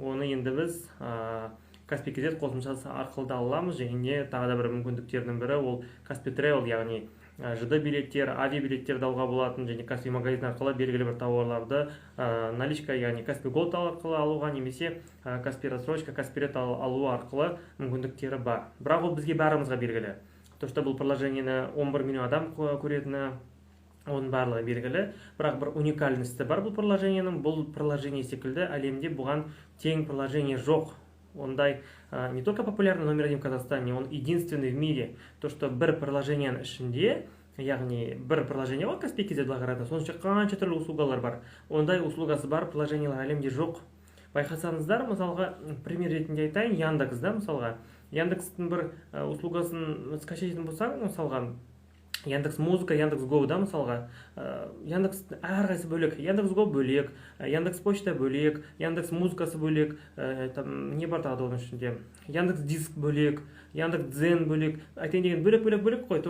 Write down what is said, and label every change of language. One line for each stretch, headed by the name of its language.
Kazakh: Оны енді біз Каспий KZ қосымшасы арқылы да аламыз, және тағы да бір мүмкіндіктердің бірі ол Каспий Travel, яғни ЖД билеттер, авиабилеттерді алуға болатын, және Каспий магазин арқылы белгілі бір тауарларды наличка, яғни Каспий Gold арқылы алуға, немесе Каспий рассрочка, Каспий Ред алу арқылы мүмкіндіктері бар. Бірақ ол бізге бәрімізге белгілі. То, что бұл приложениені 11 миллион адам көретіні, оның барлығы белгілі. Бірақ бір уникальності бар бұл приложениенің. Бұл приложение секілді әлемде бұған тең приложение жоқ.
Russian: Ондай не только популярный номер 1 в Казахстане, он единственный в мире.
Kazakh: То, что бір приложенияның ішінде, яғни бір приложение ғой Каспий KZ қарады, соның ішінде қанша түрлі услугалар бар. Ондай услугасы бар приложениялар әлемде жоқ. Байқасаңыздар, мысалға пример ретінде айтайын, Яндекс, да, мысалға Яндекстің бір услугасын скачайтын болсаң, мысалға Яндекс Музыка, Яндекс Го, да, мысалға Яндекс әрқайсысы бөлек, Яндекс Го бөлек, Яндекс Почта бөлек, Яндекс Музыкасы бөлек, не бар тағы оның ішінде, Яндекс Диск бөлек, Яндекс Дзен бөлек, айтайын деген бөлек қой.